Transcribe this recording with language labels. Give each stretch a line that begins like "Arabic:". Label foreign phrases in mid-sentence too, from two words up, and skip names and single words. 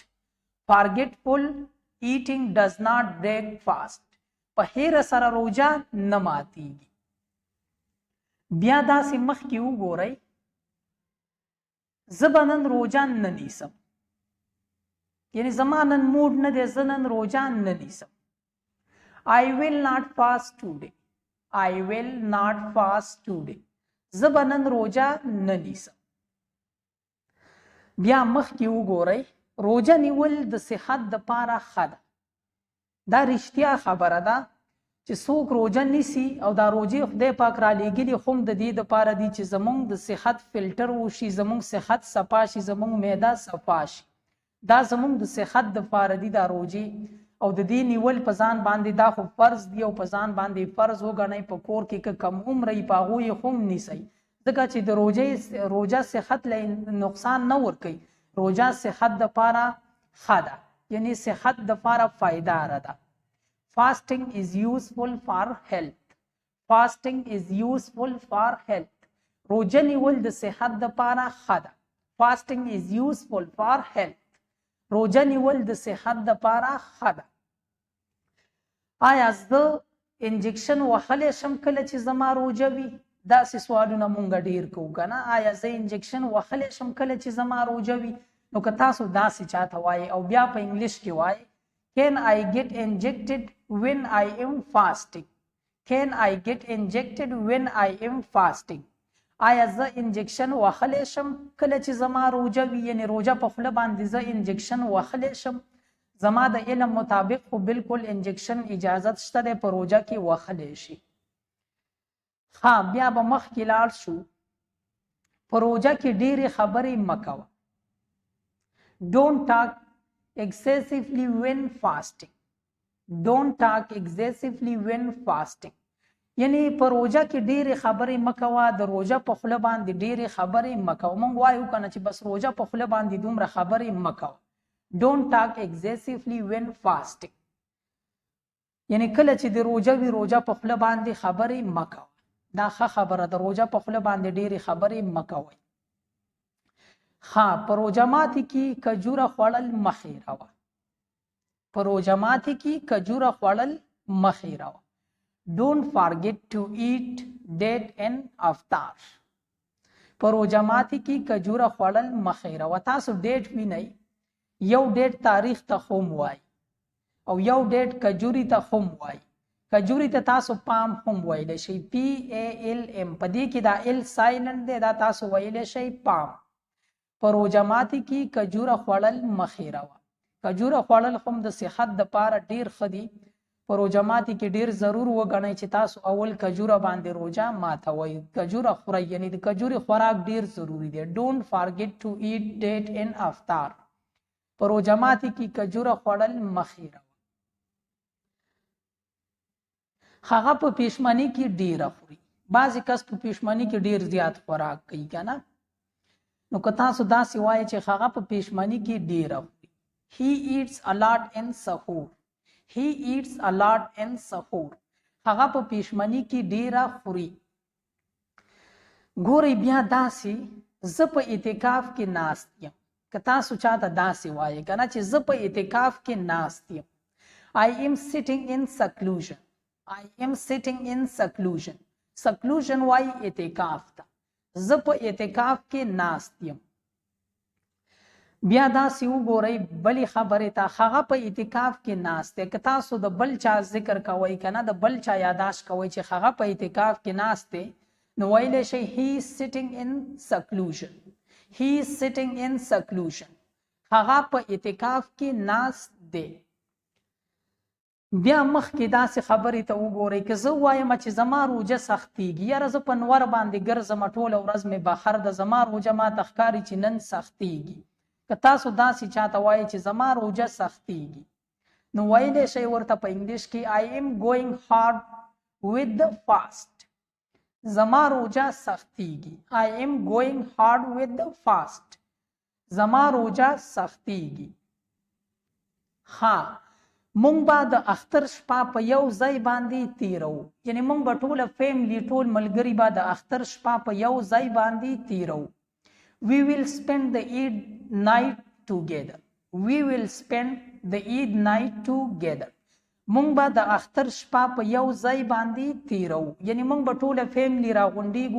English: Forgetful eating does not break fast.
Pashto: په خیره سره روزه نه ماتیږي. بیا داسې مخکې وګورئ، زه به نن روزه نه نیسم، یعنی زما نن موډ نه دی، زه نن روزه نه نیسم.
English: I will not fast today. I will not fast today.
Pashto: زه به نن روزه نه نیسم. بیا مخکې وګورئ، روزه نیول د صحت دپاره ښه ده. دا رښتیا خبره ده چې څوک روزه نیسي او دا روزې خدای پاک را لیږلي خو هم د دې دپاره دي چې زموږ د صحت فلټر وشي، زموږ صحت صفا شي، زموږ معده صفا شي. دا زموږ د صحت دپاره دي دا روزې، او د دې نیول په ځان باندې دا خو فرض دي او په ځان باندې فرض وګڼئ. په کور کې که کم عمره یي په هغو یې خو هم نیسئ، ځکه چې د روزه صحت له نقصان نه ورکوي. روزه صحت دپاره ښه ده، یعنی صحت دپاره فایداره ده.
English: Fasting is useful for health. Fasting is useful for health.
Pashto: روزه نیول د صحت دپاره ښه ده.
English: Fasting is useful for health.
Pashto: روزه نیول د صحت دپاره ښه ده. آیا زه انجکشن وهلی شم کله چې زما روزه وي؟ داسې سوالونه مونږ ډیر کوو که نه. آیا زه انجکشن وهلی شم کله چې زما روزه وي؟ نو که تاسو داسې چاته وایئ او بیا په انګلیش کې وایئ
English: Can I get injected when I am fasting? Can I get injected when I am fasting?
Pashto: آیا زه انجکشن وهلی شم کله چې زما روزه وي؟ یعنی روزه په خوله باندې زه انجکشن وهلی شم؟ زما د علم مطابق خو بالکل انجکشن اجازت شته دی په روزه کې وهلی شي. ها بیا به مخکې لاړ شو. په روزه کې ډېرې خبرې مه کوه.
English: Don't talk excessively when fasting. Don't talk excessively when fasting.
Pashto: یعنی په روزه کې ډېرې خبرې مه کوه. د روزه په خوله باندې ډېرې خبرې مه کوه. موږ وایو که نه چې بس روزه په خوله باندې دومره خبرې مه کوه.
English: Don't talk excessively when fasting.
Pashto: یعنی کله چې د روزه وي روزه په خوله باندې خبرې مه کوه. دا ښه خبره ده، روزه په خوله باندې ډېرې خبرې مه کوئ. ها په روزه ماتي کې کجوره خوړل مه هېروه. په روزه ماتي کې کجوره خوړل مه هېروه.
English: Don't forget to eat date and افطار.
Pashto: په روزه ماتي کې کجوره خوړل مه هېروه. تاسو ډیټ وینئ، یو ډیټ تاریخ ته خو هم وایي او یو ډیټ کجوري ته هم وایي. کجوري ته تاسو پام هم ویلی شئ، PALM. په دې کې دا
English: L silent
Pashto: دی، دا تاسو ویلی شئ پام. په روزه ماتي کې کجوره خوړل مه هېروه. کجوره خوړل هم د صحت دپاره ډېر ښه دي. په روزه ماتي کې ډېر ضرور وګڼئ چې تاسو اول کجوره باندې روزه ماتوئ. کجوره خورئ، یعنی د کجورې خوراک ډېر ضروري دی.
English: Don't forget to eat date and
Pashto: افطار. په روجمات کې کجوره خوړل مخیره هغه په پېشمنی کې ډیره خوري بعضې کس په پېشمنی کې ډیر زیات خوراک کوي کنه نو که تاسو داسې وایئ چې هغه په پېشمنی کې ډیره خوري
English: he eats a lot in sahur he eats a lot in sahur
Pashto: هغه په پېشمنی کې ډیره خوري ګورئ بیا داسې زه په اعتکاف کې ناست یم که تاسو چاته داسې وایئ که نه چې زه په اعتکاف کې ناست یم
English: I am sitting in seclusion I am sitting in seclusion seclusion
Pashto: وایي اعتکاف ته زه په اعتکاف کې ناست یم بیا داسې وګورئ بلې خبرې ته هغه په اعتکاف کې ناست دی که تاسو د بل چا ذکر کوئ که نه د بل چا یاداشت کوئ چې هغه په اعتکاف کې ناست دی نو ویلی شئ
English: he is sitting in seclusion he is sitting in seclusion
Pashto: هغه په اعتکاف کې ناست دی بیا مخکې داسې خبرې ته وګورئ که زه وایم چې زما روجه سختېږي یاره زه په نور باندې ګرځم ټوله ورځ مې بهر ده زما روجه ماته ښکاري چې نن سختېږي که تاسو داسې چاته وایئ چې زما روجه سختېږي نو ویلی شئ ورته په انګلیش کې
English: I am going hard with the fast
Pashto: زما روجه سختېږي
English: I am going hard with the fast
Pashto: زما روجه سختېږي ها مونږ به د اختر شپه په یو ځای باندې تیرو یعنی مونږ به ټوله فیملی ټول ملګري به د اختر شپه په یو ځای باندې تیرو
English: we will spend the Eid night together we will spend the Eid night together
Pashto: مونږ به د اختر شپه په یو ځای باندې تیرو یعنی مونږ به ټوله فیملی راغونډیږو